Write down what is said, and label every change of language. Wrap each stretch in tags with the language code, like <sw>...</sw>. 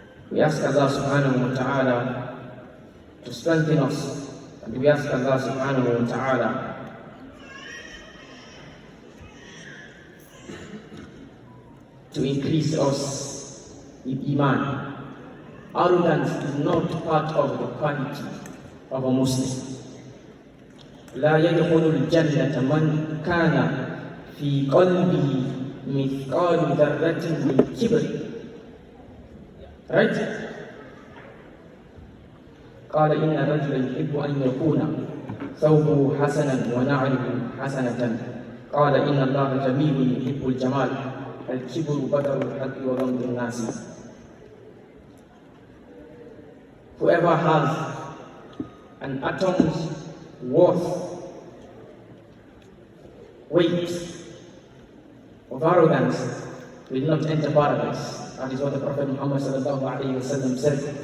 <en>We ask Allah subhanahu wa ta'ala to strengthen us, and we ask Allah subhanahu wa ta'ala to increase us with iman. Arrogance is not part of the quality of a Muslim.</en> <ar>لا يدخل الجنة من كان في قلبه مثقال ذرة من كبر.</ar> <en>Right?</en> <ar>قال إن الرجل يحب أن يكون ثوبه حسنا ونعله حسنة. قال إن الله جميل يحب الجمال. الكبر بطر الحق وغمط الناس.</ar> <en>Whoever has an atom's worth, weight of arrogance will not enter paradise. That is what the Prophet Muhammad sallallahu alayhi wa sallam said.</en>